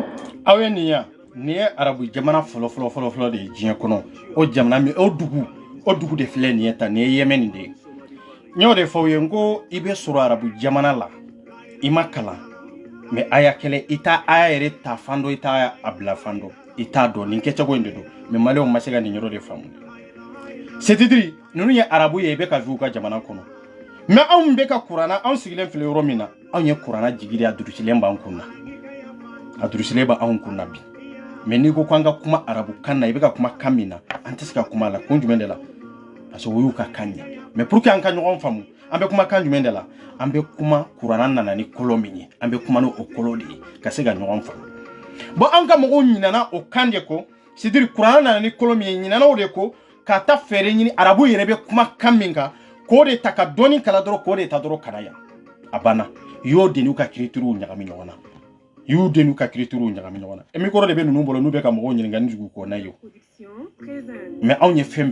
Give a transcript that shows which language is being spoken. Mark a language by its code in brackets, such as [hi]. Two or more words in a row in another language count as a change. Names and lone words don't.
[bm] aw ye nin ya nin ye arabu jamana fɔlɔ de ye diɲɛ kɔnɔ o jamana min o dugu de filɛ nin ye ta nin ye Yemen de ye n y'o de fɔ u ye n ko i bɛ sɔrɔ arabu jamana la i ma kalan mais aya kɛlɛ i t'a aya yɛrɛ ta fan dɔ i t'a a bila fan dɔ i t'a dɔn nin kɛcogo in de don mais maliyɛnw ma se ka nin yɔrɔ de faamu c'est-à-dire ninnu ye arabu ye i bɛ ka vu u ka jamana kɔnɔ mais anw bɛ ka kuranna anw sigilen filɛ yɔrɔ min na anw ye kuranna jigi de a durusilen b'an kun na a durusilen b'anw kun na bi mais n'i ko k'an ka kuma arabu kan na i bɛ ka kuma kan min na an tɛ se ka kuma a la kun jumɛn de la [fr] parce que [bm] o y'u ka kan ye [fr] mais pour que [bm] an ka ɲɔgɔn faamu an bɛ kuma kan jumɛn de la an bɛ kuma kuranna nana ni kolo min ye an bɛ kuma n'o kolo de ye ka se ka ɲɔgɔn faamu bon an ka mɔgɔw ɲinana o kan de ko c'est-à-dire kuranna nana ni kolo min ye ɲinana o de ko ka taa fɛɛrɛ ɲini arabu yɛrɛ bɛ kuma kan min kan k'o de ta ka dɔɔni kala dɔrɔn k'o de ta dɔrɔn kana yan a banna y'o de n'u ka kiritiriw ɲagami ɲɔgɔn na y'u de n'u ka kiritiriw ɲagami ɲɔgɔn na mikoro de bɛ ninnu bolo n'u bɛ ka mɔgɔw ɲininka ni jugu kɔnna ye mais anw ye fɛn